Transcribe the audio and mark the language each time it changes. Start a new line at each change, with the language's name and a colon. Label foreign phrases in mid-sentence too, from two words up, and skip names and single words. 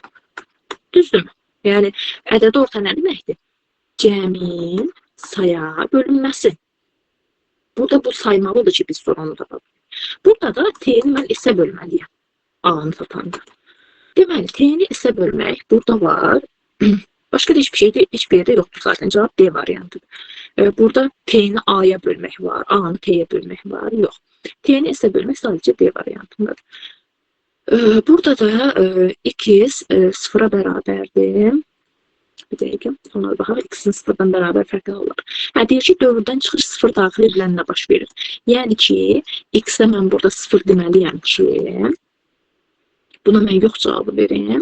Azerbaijani: Düzdürmü? Yəni ədədi orta nə deməkdir? Cəmin saya bölünməsi. Burada bu saymalıdır ki, biz soranı tapalım. Burada da T'ni mən S-ə bölməliyəm. A-nı tapanda. Deməli, T'ni S-ə bölmək burada var.
Turkish: Başka da hiçbir şey de, hiçbir yerde yoktur zaten. Cevap D variantıdır. Burada T'ni A'ya bölmek var. A'nı T'ye bölmek var. Yok. T'ni S'e bölmek sadece D variantındadır.
Azerbaijani: Burada da x sıfıra bərabərdir. Bir dəqiqə. Ona baxaq. X'in sıfırdan bərabər fərqli olar. Deyir ki, dövrdən çıxış sıfır daxil edilənlə baş verir. Yəni ki, x'ə mən burada sıfır deməliyəm ki, buna mən yox cavabı verim.